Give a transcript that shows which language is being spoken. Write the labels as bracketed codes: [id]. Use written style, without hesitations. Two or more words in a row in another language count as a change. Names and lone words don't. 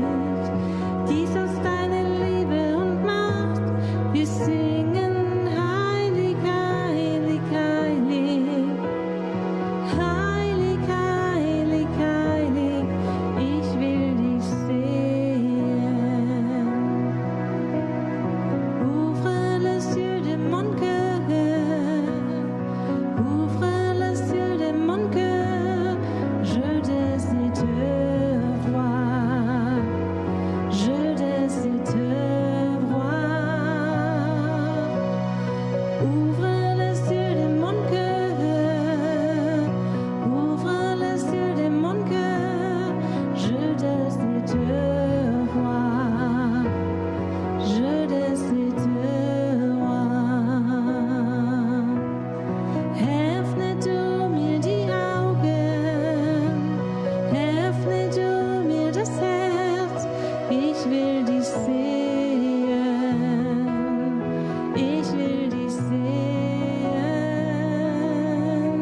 [de] Gieß aus deiner Liebe und Macht, wir singen heilig, heilig, heilig, heilig, heilig, heilig, ich will dich sehen. [fr] Ouvre les yeux de mon cœur, ouvre les yeux de mon cœur, je désire te voir, je désire te voir. Ouvre les yeux de mon cœur, ouvre les yeux de mon cœur, je désire te voir, je désire te voir. [de] Öffne du mir die Augen, öffne du mir das Herz, ich will dich sehen, ich will dich sehen.